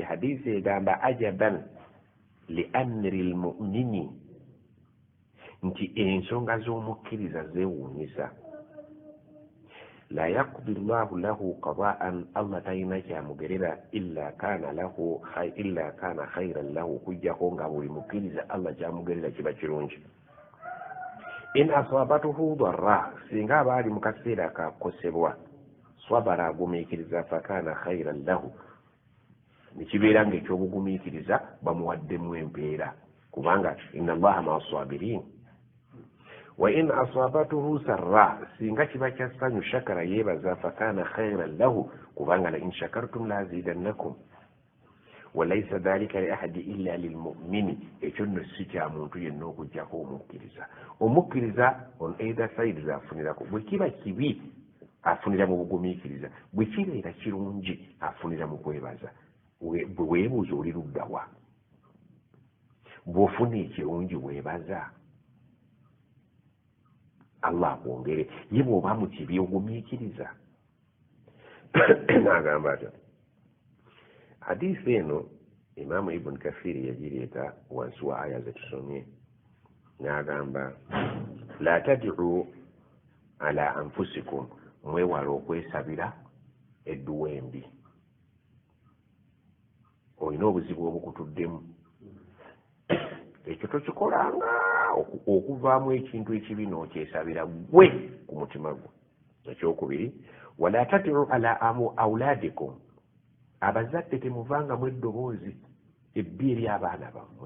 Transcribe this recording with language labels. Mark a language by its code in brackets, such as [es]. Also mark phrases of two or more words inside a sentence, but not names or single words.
[lg] Hadiisi egamba [ar] عجبا لأمر المؤمن, [lg] nti ensonga z'omukkiriza zeewuunyisa. [ar] لا يقضي الله له قضاء, [lg] Allah talina kyamugerera [ar] إلا كان خيرا له, [lg] kujjako nga buli mukkiriza Allah kyamugerera kiba kirungi. [ar] إن أصابته ضراء, [lg] singa aba ali mu kaseera akakosebwa, swabara agumiikiriza [ar] فكان خيرا له, [lg] nekibeera ng'ekyobugumiikiriza bamuwaddemu empeera, kubanga [ar] إن الله مع الصابرين. وإن أصابته سراء, [lg] singa kiba kya ssanyu shakara yeebaza [ar] فكان خيرا له, [lg] kubanga [ar] لئن شكرتم لأزيدنكم. وليس ذلك لأحد إلا للمؤمن, [lg] ekyo nno si kya muntu yenna okujjako omukkiriza. Omukkiriza [en] on either side [lg] z'afunirako. Bwe kiba kibi afunira mu bugumiikiriza, bwe kibeera kirungi afunira mu kwebaza. Bwe weebuuza oli luddawa, bw'ofuna ekirungi weebaza, Allah akwongere. Ye bw'oba mu kibi ogumiikiriza. N'agamba atyo. Hadiisi eno Imaamu Ibn Kathiri yagireeta wansi wa aya zetusomye, n'agamba [ar] لا تدعوا على أنفسكم, [lg] mwewala okwesabira edduwa embi. Olina obuzibu obukutuddemu, ekyo tokikolanga okuvaamu ekintu ekibi n'okyesabira gwe ku mutima gwo. Ekyokubiri, [ar] ولا تدعوا على أولادكم, [lg] abazadde temuvangamu eddoboozi ebbi eri abaana bammwe.